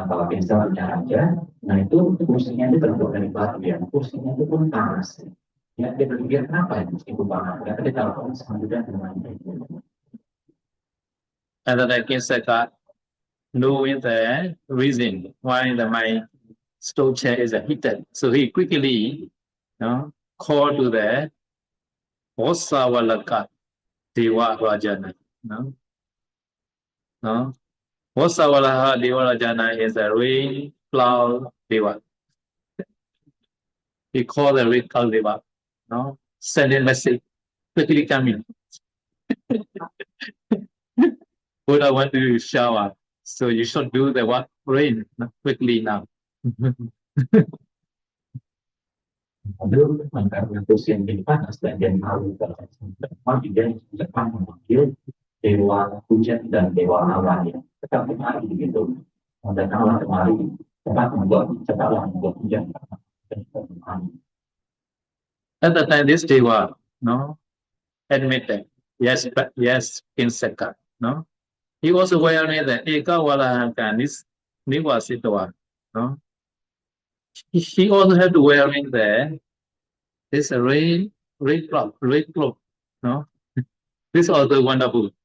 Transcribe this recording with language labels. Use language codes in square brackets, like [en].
[id] Kalau misalnya aja, nah itu kursinya itu terbuat dari batu ya, kursinya itu pun panas. Ya, dia berpikir kenapa itu panas? Karena dia tahu semudah dengan itu. [en] And then the insect knowing the reason why my stone chair is heated, so he quickly called to the Vasavalaka Deva Rajana. Vasavalaka Deva Rajana is a rain cloud Deva. He called the rain cloud Deva. Send a message, quickly come in. Buddha want to shower, so you should do the rain quickly now. [id] Lalu karena kursi yang jadi panas dan dia malu kalau dia cepat memanggil dewa hujan dan dewa awan ya. Cepat kemari begitu. Dan awan kemari cepat membuat hujan. [en] At the time, this deva admitted, yes, insect. He also wearing the Eka Walahanka, this Nivasitwa. He also had to wearing this red cloak. This also wonderful.